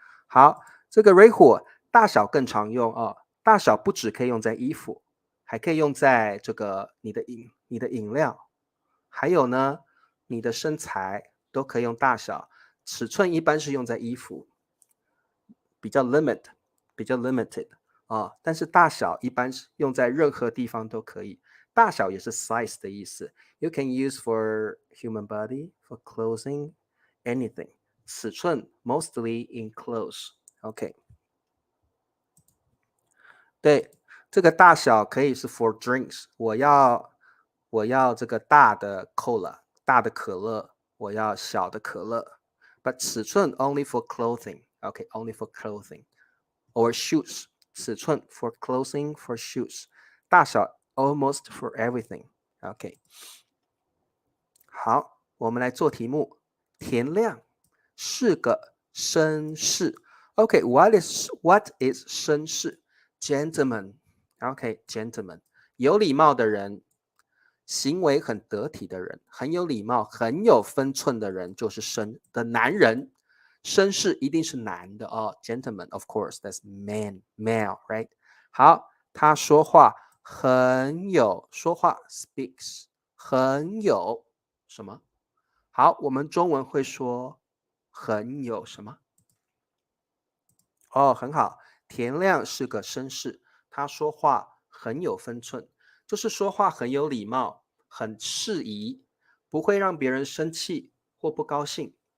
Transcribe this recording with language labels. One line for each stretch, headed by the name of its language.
Chinese: 好，这个 Reihu 大小更常用大小不只可以用在衣服，还可以用在这个你的饮料，还有呢，你的身材都可以用大小。尺寸一般是用在衣服，比较 limited 但是大小一般是用在任何地方都可以。大小也是 size 的意思。
English: You can use for human body, for clothing, anything。
Chinese: 尺寸
English: mostly in clothes。
Chinese: OK， 对，这个大小可以是
English: for drinks。
Chinese: 我要这个大的 cola， 大的可乐，我要小的可乐。
English: But 尺寸 only for clothing。OK，only for clothing or shoes。尺寸 for clothing, for shoes。大小 almost for everything。OK， 好，
Chinese: 我们来做题目。田亮是个绅士。 OK，
English: what is
Chinese: 绅士 ？Gentleman。OK，gentleman，有礼貌的人，行为很得体的人，很有礼貌、很有分寸的人，就是绅的男人。绅士一定是男的
English: Gentleman, of course, that's male, right？
Chinese: 好，他说话很有，说话 speaks 很有什么？好，我们中文会说很有什么？很好，田亮是个绅士，他说话很有分寸，就是说话很有礼貌，很适宜，不会让别人生气或不高兴。